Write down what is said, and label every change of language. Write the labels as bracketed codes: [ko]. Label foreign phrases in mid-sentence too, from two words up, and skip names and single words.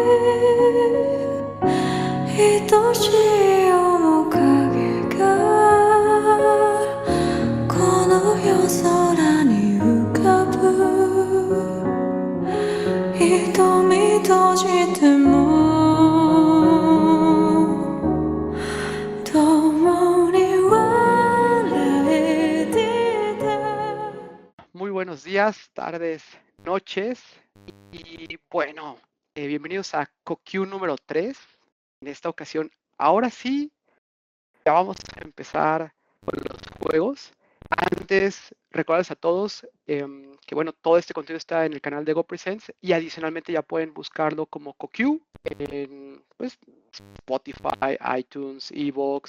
[ja] い愛しい面影がこの夜空に浮かぶ瞳閉じても共に笑えてた [es] Muy buenos días, tardes, noches y bueno, bienvenidos a CoQ número 3. En esta ocasión, ahora sí, ya vamos a empezar con los juegos. Antes, recordarles a todos que bueno, todo este contenido está en el canal de GoPresents y adicionalmente ya pueden buscarlo como CoQ en pues, Spotify, iTunes, Evox.